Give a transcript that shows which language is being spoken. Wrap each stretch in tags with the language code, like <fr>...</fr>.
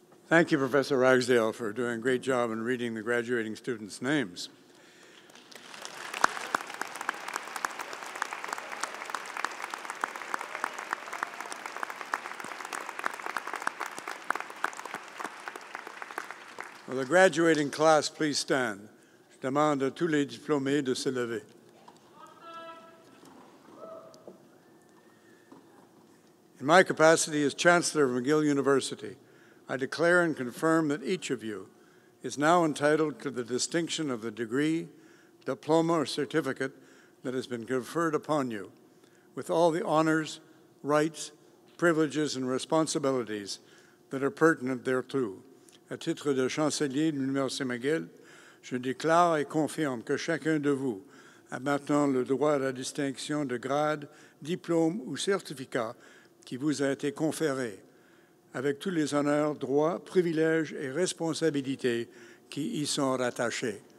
<en>Thank you, Professor Ragsdale, for doing a great job in reading the graduating students' names. Will the graduating class please stand?</en> <fr>Je demande à tous les diplômés de se lever.</fr> <en>In my capacity as Chancellor of McGill University, I declare and confirm that each of you is now entitled to the distinction of the degree, diploma, or certificate that has been conferred upon you, with all the honors, rights, privileges, and responsibilities that are pertinent thereto.</en> <fr>À titre de chancelier de l'Université McGill, je déclare et confirme que chacun de vous a maintenant le droit à la distinction de grade, diplôme ou certificat qui vous a été conféré, avec tous les honneurs, droits, privilèges et responsabilités qui y sont rattachés.</fr>